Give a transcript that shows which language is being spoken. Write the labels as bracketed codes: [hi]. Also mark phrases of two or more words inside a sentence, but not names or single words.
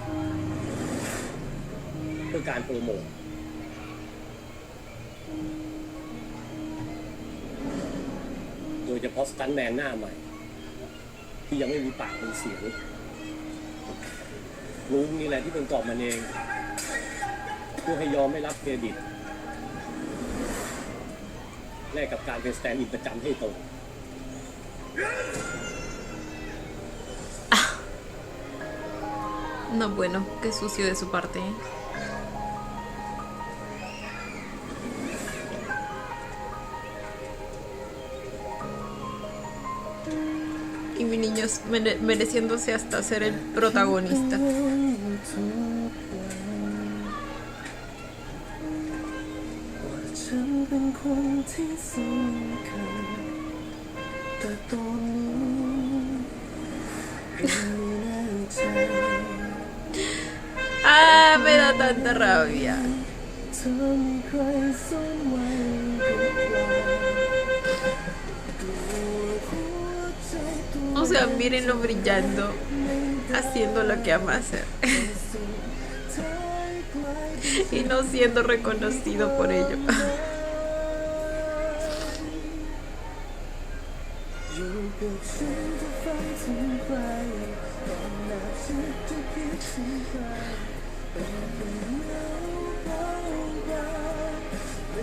[th] เพื่อการโปรโมทโดยเฉพาะสตันท์แมนหน้าใหม่ ที่ยังไม่มีปากมีเสียงลุงนี่แหละที่เป็นกอบมันเอง เพื่อให้ยอมไม่รับเครดิตแลกกับการเป็นสแตนด์อินประจำให้ตรง [es] No, bueno, qué sucio de su parte. Y mi niño mereciéndose hasta ser el protagonista. [th] ฉันเป็นคนที่สำคัญแต่ตอนนี้ยังไม่แน่ใจ [es] Ah, me da tanta rabia. [th] เธอมีใครซ่อนไว้หรือเปล่า [es] O sea, mírenlo brillando, haciendo lo que ama hacer. Y no siendo reconocido por ello. [th] อยู่กับฉันจะฝันถึงใครตอนหน้าฉันจะคิดถึงใครเป็นคนเหงาเบาๆไม่